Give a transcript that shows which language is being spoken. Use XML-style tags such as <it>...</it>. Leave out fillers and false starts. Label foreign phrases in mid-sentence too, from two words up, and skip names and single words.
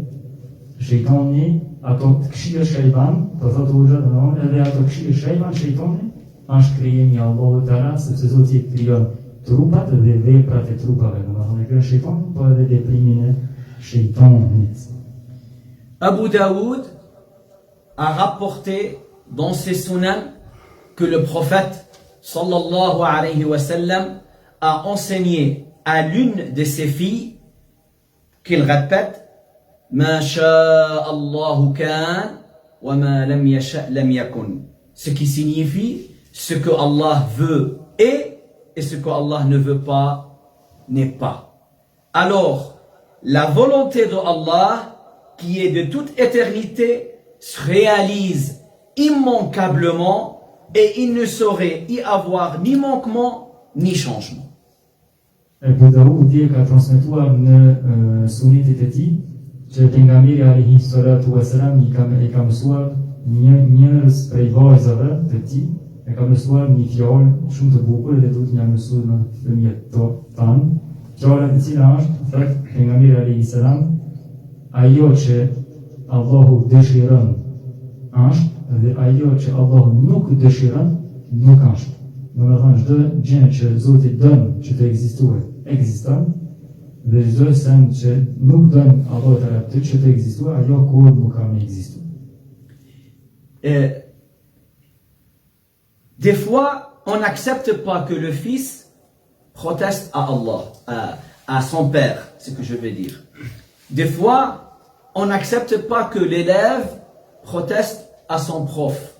<sq>shejtani ato këshilla që I ban, po thotë Hoxha domethënë edhe ato këshilla që I ban shejtani është krijimi I Allahut Teala, sepse Zoti krijon trupat dhe veprat e trupave, domethënë krijon shejtanin, po edhe veprimin e shejtanit.</sq> <fr>Abu Daoud a rapporté dans ses sunan que le prophète</fr> <ar>صلى الله عليه وسلم</ar> <fr>a enseigné à l'une de ses filles qu'il répète</fr> <ar>ما شاء الله كان وما لم يشأ لم يكن,</ar> <fr>ce qui signifie ce que Allah veut est et ce que Allah ne veut pas n'est pas. Alors la volonté de Allah qui est de toute éternité se réalise immanquablement et il ne saurait y avoir ni manquement ni changement.</fr> <sq>Abu Daoud ka transmetuar në sunetit e tij që pejgamberi</sq> <ar>عليه الصلاة والسلام</ar> <sq>I ka mësuar njerëz prej vajzave të tij, e ka mësuar një fjalë shumë të bukur dhe duhet t'ja mësuar në fëmijët tanë. Fjala e cila është thot pejgamberi</sq> <ar>عليه السلام,</ar> <sq>ajo që Allahu dëshiron është dhe ajo që Allahu nuk dëshiron nuk është. Domethënë çdo gjë që Zoti don që të ekzistojë, ekziston, dhe çdo sen që nuk don Allahu Teala që të ekzistojë, ajo kur nuk ka më ekzistuar.</sq> <fr>Des fois, on n'accepte pas que le fils proteste à Allah, à son père, c'est ce que je veux dire. Des fois, on n'accepte pas que l'élève proteste à son prof.</fr>